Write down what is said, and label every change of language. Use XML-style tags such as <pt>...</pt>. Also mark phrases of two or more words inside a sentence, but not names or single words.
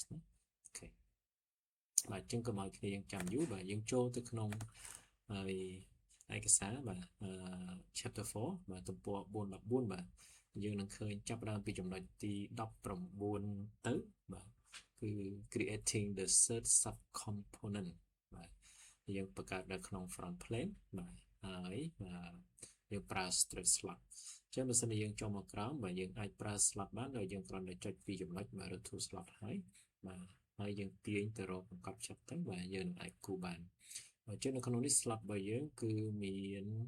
<km>ណាអូខេបាទអញ្ចឹងកុំឲ្យគ្នាយើងចាំយូរបាទយើងចូលទៅក្នុងហើយឯកសារបាទchapter 4បាទទំព័រ 414បាទយើងនឹងឃើញចាប់ផ្ដើមពីចំណុចទី19ទៅបាទគឺ</km> <en>creating the third subcomponent</en> <km>បាទយើងបង្កើតនៅក្នុង</km> <en>front plane</en> <km>បាទហើយយើងប្រើ</km> <en>straight slot</en> <km>អញ្ចឹងបើសិនជាយើងចូលមកក្រោមបាទយើងអាចប្រើ slot បានដោយយើងគ្រាន់តែចុចពីចំណុចបាទឬ</km> <en>to slot</en> <km>ហើយបាទហើយយើងទាញទៅរកបង្កប់ចិត្តទៅបាទយើងនឹងអាចគូបានអញ្ចឹងនៅក្នុងនេះ slot របស់យើងគឺមាន</km>